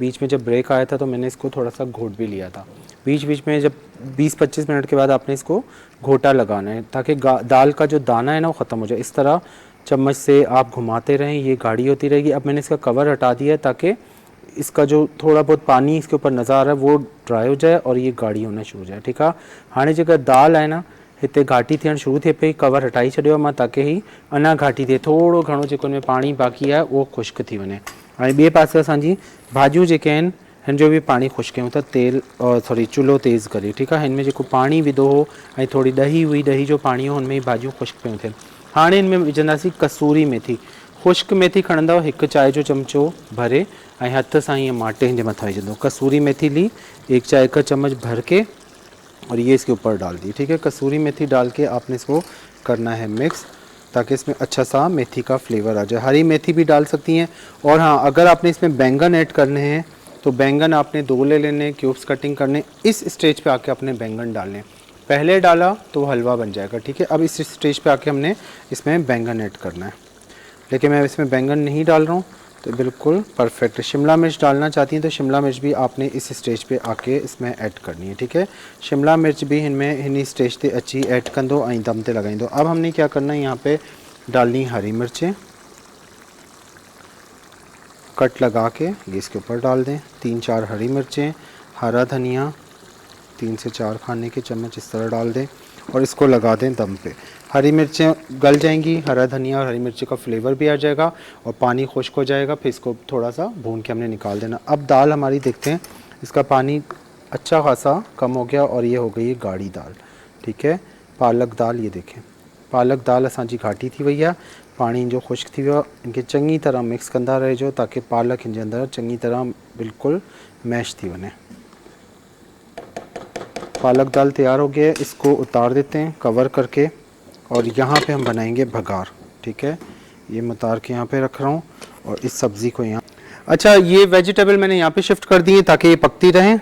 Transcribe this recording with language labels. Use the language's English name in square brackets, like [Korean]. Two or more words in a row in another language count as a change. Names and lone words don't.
[Urdu] بیچ میں جب بریک آیا تھا تو میں نے اس کو تھوڑا سا گھوٹ بھی لیا تھا۔ بیچ بیچ میں جب 20-25 منٹ کے بعد آپ نے اس کو گھوٹا لگانا ہے تاکہ دال کا جو دانہ ہے نا وہ ختم ہو جائے. اس طرح چمچ سے آپ گھماتے رہیں، یہ گاڑھی ہوتی رہے گی. اب میں نے اس کا کور ہٹا دیا ہے تاکہ اس کا جو تھوڑا بہت پانی اس کے اوپر نظر آ رہا ہے وہ ڈرائی ہو جائے اور یہ گاڑھی ہونا شروع ہو جائے، ٹھیک ہے. [Sindhi] हाणे जेका दाल आहे न हिते घाटी थियण शुरू थिए पई, कवर हटाई छॾियो मां ताकि ही अञा घाटी थिए, थोड़ो घणो जेको हिन में पाणी बाक़ी आहे उहो खुश्क थी वञे। हाणे ॿिए पासे असांजी भाॼियूं जेके आहिनि हिन जो बि पाणी खुश्क कयूं था, तेल सॉरी चुल्हो तेज़ करे, [Urdu] ٹھیک ہے. [Sindhi] हिन में जेको पाणी विधो हो ऐं थोड़ी ॾही हुई, ॾही जो पाणी हो, हुन में भाॼियूं खुश्क पियूं थियनि। हाणे हिन में विझंदासीं कसूरी मेथी। खुश्क मेथी खणंदव, 1 चाय जो चमचो भरे ऐं हथ सां ईअं माटे हिन जे मथां विझंदो। [Urdu] قصوری میتھی لی 1 چائے کا چمچ بھر کے اور یہ اس کے اوپر ڈال دی، ٹھیک ہے. قصوری میتھی ڈال کے آپ نے اس کو کرنا ہے مکس تاکہ اس میں اچھا سا میتھی کا فلیور آ جائے. ہری میتھی بھی ڈال سکتی ہیں. اور ہاں، اگر آپ نے اس میں بینگن ایڈ کرنے ہیں تو بینگن آپ نے 2 لے لینے, [English] cubes cutting [Urdu] करने। اس اسٹیج پے آ کے آپ نے بینگن ڈالنے، پہلے ڈالا تو حلوہ بن جائے گا، ٹھیک ہے. اب اس اسٹیج پے آ کے ہم نے اس میں بینگن ایڈ کرنا ہے، لیکن میں اس میں بینگن نہیں ڈال رہا ہوں تو بالکل پرفیکٹ. شملہ مرچ ڈالنا چاہتی ہیں تو شملہ مرچ بھی آپ نے اس اسٹیج پے آ کے اس میں ایڈ کرنی ہے، ٹھیک ہے. [Sindhi] शिमला मिर्च भी हिन स्टेज पे अच्छी ऐड कंदो ऐं दम ते लगाईंदो। [Urdu] اب ہم نے کیا کرنا ہے، یہاں پے ڈالنی ہری مرچیں، کٹ لگا کے یہ اس کے اوپر ڈال دیں. 3-4 ہری مرچیں، ہرا دھنیا 3 سے 4 کھانے کے چمچ اس طرح ڈال دیں اور اس کو لگا دیں دم پے. ہری مرچیں گل جائیں گی، ہرا دھنیا اور ہری مرچی کا فلیور بھی آ جائے گا اور پانی خشک ہو جائے گا. پھر اس کو تھوڑا سا بھون کے ہم نے نکال دینا۔ اب دال ہماری دیکھتے ہیں، اس کا پانی اچھا خاصا کم ہو گیا اور یہ ہو گئی ہے گاڑھی دال. ٹھیک ہے، پالک دال، یہ دیکھیں [Sindhi] पालक दाल असांजी घाटी थी भैया, पानी जो खुश्क थी वियो, इनके चंगी तरह मिक्स कंदा रहिजो ताकि पालक इन अंदर चंगी तरह बिल्कुल मैश थी वने। [Urdu] پالک دال تیار ہو گیا، اس کو اتار دیتے ہیں کور کر کے اور یہاں پے ہم بنائیں گے بگھار. ٹھیک ہے، یہ میں اتار کے یہاں پے رکھ رہا ہوں اور اس سبزی کو یہاں، اچھا یہ ویجیٹیبل میں نے یہاں پے شفٹ کر دی ہے تاکہ یہ پکتی رہیں.